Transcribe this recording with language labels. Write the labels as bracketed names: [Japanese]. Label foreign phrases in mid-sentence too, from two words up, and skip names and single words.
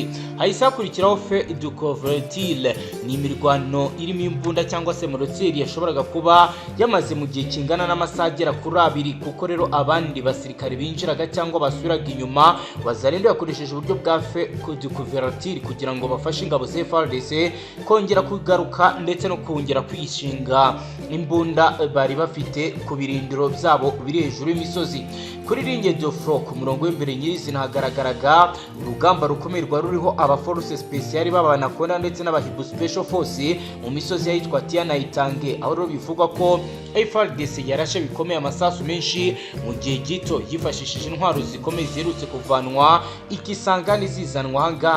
[Kinyarwanda] Hahise hakurikiraho [French] fe du Covertile, [Kinyarwanda] ni imirwano irimo imbunda cyangwa se moroteri yashoboraga kuba yamaze mu gihe kingana n'amasaha agera kuri 2, kuko rero abandi basirikare binjiraga cyangwa basubiraga inyuma. Wazalendo yakoresheje uburyo bwa [French] fe du Covertile [Kinyarwanda] kugira ngo bafashe ingabo za FARDC kongera kugaruka ndetse no kongera kwishinga imbunda bari bafite ku birindiro byabo biri hejuru y'imisozi. Kuri [French] ligne de front [Kinyarwanda] ku murongo w'imbere nyirizina hagaragaraga urugamba rukomeye ruriho aba [French] force special [Kinyarwanda] b'Abanakonda ndetse n'abahibu special force mu misozi yitwa Tia na Itange, aho rero bivugwa ko FARDC yarashe bikomeye amasasu menshi mu gihe gito yifashishije intwaro zikomeye zirutse kuvanwa Ikisangani zizanwa ahangaha.